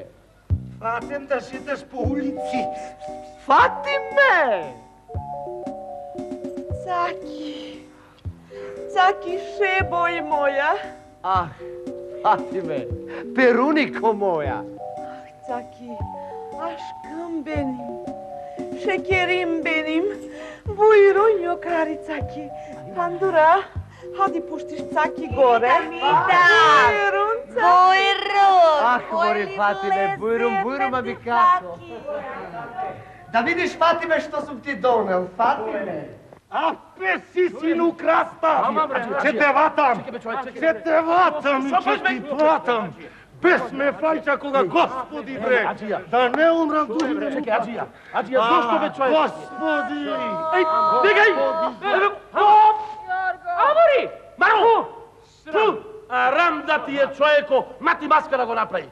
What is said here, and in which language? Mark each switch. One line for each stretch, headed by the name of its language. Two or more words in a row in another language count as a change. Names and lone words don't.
Macedonian: Фатим да шиташ по улици. Фатиме! Цаки, Цаки, шебой моя. Ах, Фатиме, перунико моја. Цаки,
Turkish: aşkım benim, şekerim benim. Buyurun yukarı Цаки. Pandura,
Macedonian: хади пуштиш Цаки горе.
Turkish: Buyurun Цаки. Buyurun.
Macedonian: Ах, мори Фатиме, бујрум, аби како? Да видиш, Фатиме, што сум ти донел, Фатиме. А песи сину краста! Че те ватам! Че те ватам и че ти платам! Без ме фајча кога Господи бре! Да не умрам дури! Чекай, Аджија, зошто бе човек? Господи! Еј, бегај! Амори! Мару! Ту! Рам да ти е човеко, мати маскара го направи.